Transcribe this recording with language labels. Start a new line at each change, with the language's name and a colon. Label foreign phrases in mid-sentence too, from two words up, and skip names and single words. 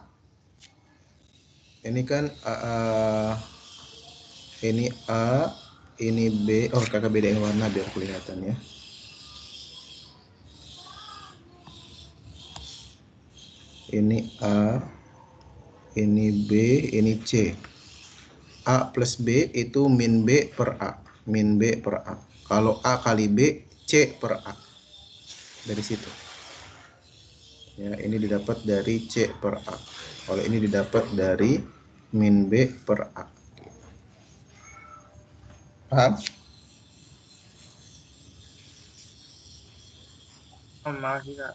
Indonesian: Ini kan ini A, ini B. Oh, kakak bedain warna biar kelihatan ya. Ini A, ini B, ini C. A plus B itu min B per A. Min B per A. Kalau A kali B, C per A. Dari situ. Ya, ini didapat dari C per A. Kalau ini didapat dari min B per A. Paham? Masih Kak.